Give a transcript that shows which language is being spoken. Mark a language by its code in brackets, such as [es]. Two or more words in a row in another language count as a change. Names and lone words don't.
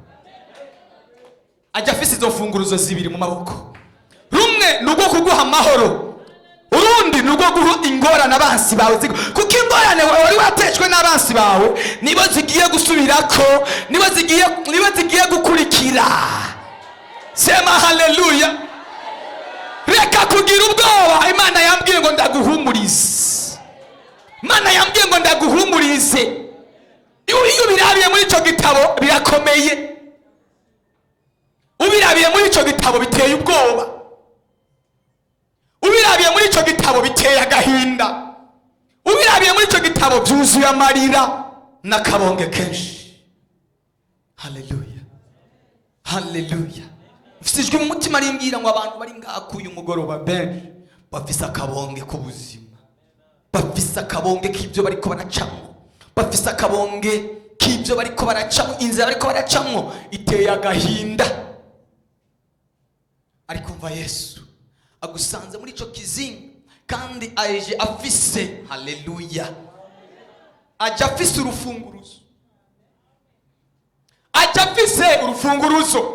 [rn] ajya afise izo funguruzo zibiri mu maboko. rumwe nubwo kuguha amahoro, urundi nubwo guha ingorane abansi bawe, kuko ingorane wari watejwe n'abansi bawe nibo zigiye gusubirako, nibo zigiye gukurikira. sema haleluya. reka kugira ubwoba. Imana yambwiye ngo ndaguhumurize, Imana yambwiye ngo ndaguhumurize. iyo ubirabiye muri icyo gitabo birakomeye, ubirabiye muri icyo gitabo biteye ubwoba, ubirabiye muri icyo gitabo biteye agahinda, ubirabiye muri icyo gitabo byuzuye amarira n'akabonge kenshi. haleluya, haleluya. mfite mu mutima rimbwira ngo abantu bari ngakuye umugoroba benshi bafise akabonge k'ubuzima, bafise akabonge k'ibyo bariko baracamo, bafise akabonge k'ibyo bariko baracamo, inzira bariko baracamo iteye agahinda. ariko mva Yesu agusanze muri ico kizinga, kandi aje afise, haleluya, aje afise urufunguruzo, aje afise urufunguruzo.